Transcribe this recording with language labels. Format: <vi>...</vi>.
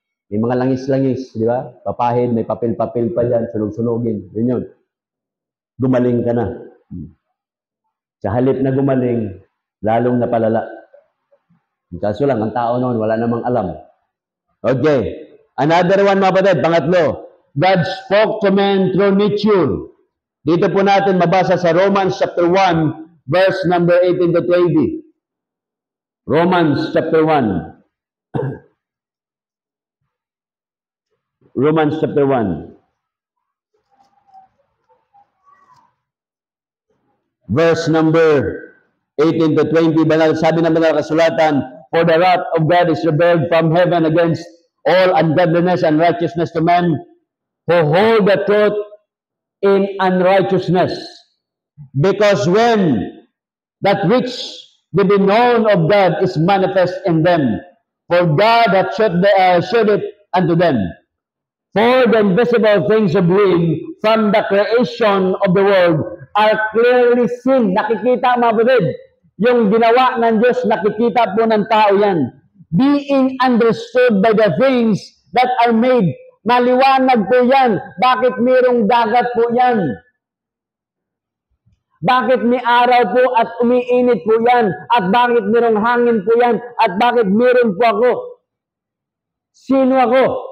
<tl>May mga langis-langis, di ba? Papahid, may papel-papel pa dyan, sunog-sunogin. Yun. Gumaling ka na. Sa halip na gumaling, lalong napalala. Kaso lang, ang tao noon, wala namang alam. Okay.</tl> <en>Another one,</en> <tl>mga kapatid, pangatlo.</tl> <en>God spoke to men through nature.</en> <tl>Dito po natin mabasa sa</tl> <en>Romans chapter 1, verse number 18 to 20. Romans chapter 1. Romans chapter 1. Verse number 18 to 20.</en> <tl>Sabi ng banal kasulatan,</tl> <en>for the wrath of God is revealed from heaven against all ungodliness and righteousness to men who hold the truth in unrighteousness. Because when that which the known of God is manifest in them, for God hath showed it unto them. For the invisible things of Him from the creation of the world are clearly seen.</en> <tl>Nakikita, mga kapatid. Yung ginawa ng Diyos, nakikita po ng tao yan.</tl> <en>Being understood by the things that are made.</en> <tl>Maliwanag po yan. Bakit mayroong dagat po yan? Bakit may araw po at umiinit po yan? At bakit mayroong hangin po yan? At bakit mayroon po ako? Sino ako?</tl>